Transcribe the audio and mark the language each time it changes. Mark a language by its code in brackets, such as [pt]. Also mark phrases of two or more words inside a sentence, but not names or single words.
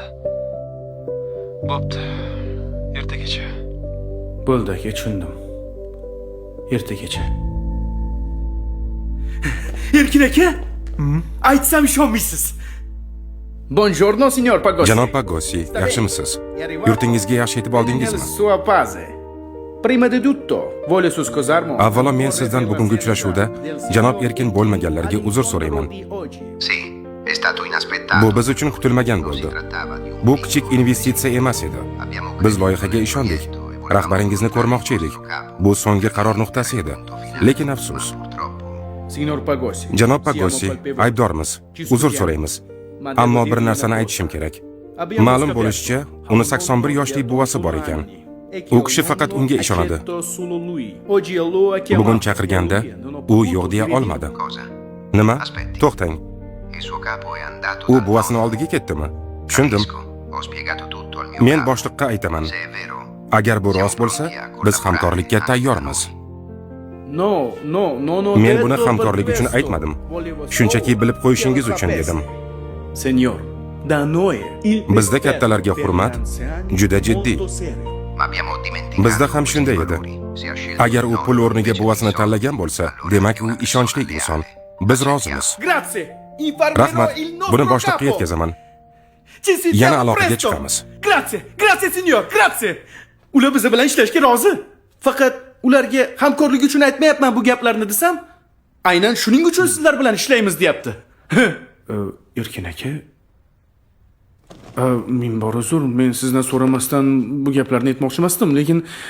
[uz] Bo'pti. Ertagacha. Bo'ldi aka, tushundim. Ertagacha. Erkin aka? Aytsam ishonmaysiz. [it] Buongiorno, signor Pagossi. [uz] Janob Pagossi, yaxshimisiz? Yurtingizga yaxshi yetib oldingizmi? [it] Sua pace. Prima di tutto, vuole scusarmi? [uz] Avvalo men sizdan bugungi uchrashuvda janob Erkin bo'lmaganlarga uzr so'rayman. [it] Sì, è stato inaspettato. [uz] Bu biz uchun kutilmagan bo'ldi. Bu kichik investitsiya emas edi. Biz loyihaga ishondik. Rahbaringizni ko'rmoqchi edik. Bu so'nggi qaror nuqtasi edi. Lekin afsus. [it] Signor Pagossi. [uz] Janob Pagossi, aybdormiz. Uzr so'raymiz. Ammo bir narsani aytishim kerak. Ma'lum bo'lishicha, uni 81 yoshli buvasi bor ekan. U kishi faqat unga ishonadi. Bugun chaqirganda u yo'q deya olmadi. [it] Cosa? [uz] Nima? To'xtang. [it] Il suo capo è andato. [uz] U buvasini oldiga ketdimi? Tushundim. [it] Ho spiegato tutto al mio [uz] Men [it] capo. [uz] boshliqqa aytaman. [it] Se è vero. [uz] Agar bu rost bo'lsa, biz hamkorlikka tayyormiz. [it] No. [uz] Men buni hamkorlik uchun aytmadim. Shunchaki bilib qo'yishingiz uchun dedim. [it] Signor, da noi [uz] Bizda kattalarga hurmat juda jiddiy. [it] Ma abbiamo dimenticato. [uz] Bizda ham shunday edi. [it] Se ha scelto [uz] Agar u pul o'rniga buvasini tanlagan bo'lsa, demak u ishonchli inson. Biz rozimiz. [it] Grazie. [uz] Rahmat. Buni boshliqqa yetkazaman. Yana aloqaga chiqamiz. [it] Grazie signor, grazie. [uz] Ular biz bilan ishlashga rozi. Faqat ularga hamkorlik uchun aytmayapman bu gaplarni desam, aynan shuning uchun sizlar bilan ishlaymiz deyapti. Erkin aka, men bor uzr, men sizdan so'ramasdan bu gaplarni aytmoqchi emasdim, lekin